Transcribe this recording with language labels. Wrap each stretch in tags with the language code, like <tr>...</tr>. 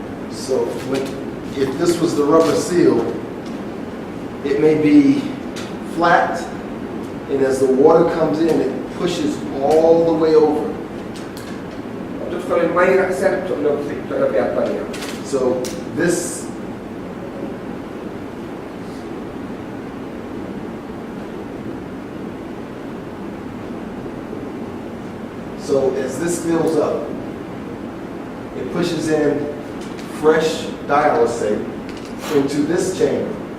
<en>So if this was the rubber seal, it may be flat, and as the water comes in, it pushes all the way over.</en> <ar>تدخل المي رأسا بتقلب بهذه الطريقة.</ar> <en>So this as this fills up, it pushes in fresh dialysate into this chamber.</en>